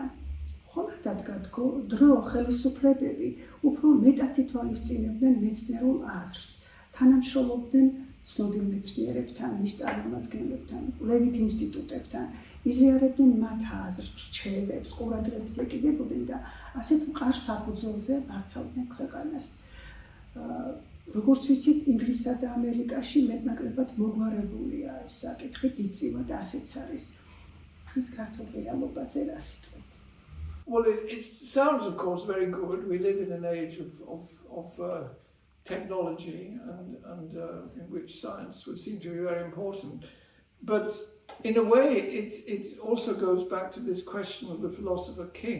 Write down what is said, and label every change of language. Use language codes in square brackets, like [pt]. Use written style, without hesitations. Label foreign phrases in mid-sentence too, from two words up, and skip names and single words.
[ka] ხოლმე დადგა დრო ხელისუფლებები უფრო მეტად ითვალისწინებდნენ მეცნიერულ აზრს, თანამშრომლობდნენ ცნობილ მეცნიერებთან, მის წარმომადგენლებთან, კვლევით ინსტიტუტებთან, იზიარებდნენ მათ აზრს, რჩევებს, ყურადღებით ეკიდებოდნენ და ასეთ მყარ საფუძველზე მართავდნენ ქვეყანას. როგორც ვიცით, ინგლისსა და ამერიკაში მეტნაკლებად მოგვარებულია ეს საკითხი, დიდწივა და ასეც არის. ჩვენს ქართულ რეალობაზე რა სიტყვით? [en] Well, it sounds, of course, very good. We live in an age of technology and in which science would seem to be very important. But in a way, it also goes back to this question of the philosopher king.